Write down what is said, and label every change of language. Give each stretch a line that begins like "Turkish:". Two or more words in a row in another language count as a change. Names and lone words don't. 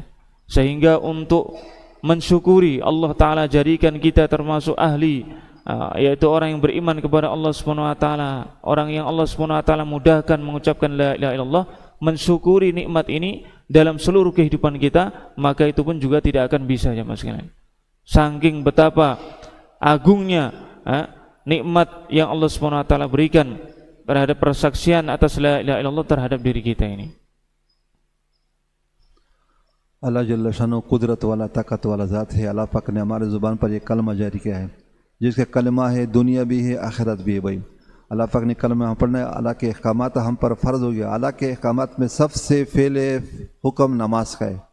Indonesian: Sehingga untuk mensyukuri
Arabic: Allah taala
Indonesian: jadikan kita termasuk ahli, yaitu orang yang beriman kepada
Arabic: Allah Subhanahu wa taala,
Indonesian: orang yang Allah Subhanahu wa taala mudahkan mengucapkan
Arabic: la ilaha illallah,
Indonesian: mensyukuri nikmat ini dalam seluruh kehidupan kita, maka itu pun juga tidak akan bisa, jemaah sekalian. Saking betapa agungnya nikmat yang
Arabic: Allah Subhanahu wa taala
Indonesian: berikan terhadap persaksian atas
Arabic: la ilaha illallah
Indonesian: terhadap diri kita ini.
Arabic: الله جل شانه
Hindi: कुदरत वाला ताकत वाला ज़ात है। अल्लाह पाक ने हमारे ज़ुबान पर यह कलमा जारी किया है, जिसका कलमा है दुनिया भी है आखिरत भी है। भाई अल्लाह पाक ने कलमा हम पढ़ना है, अल्लाह के अहकामात हम पर फ़र्ज़ हो गया। अल्लाह के अहकामात में सबसे पहले हुक्म नमाज का है।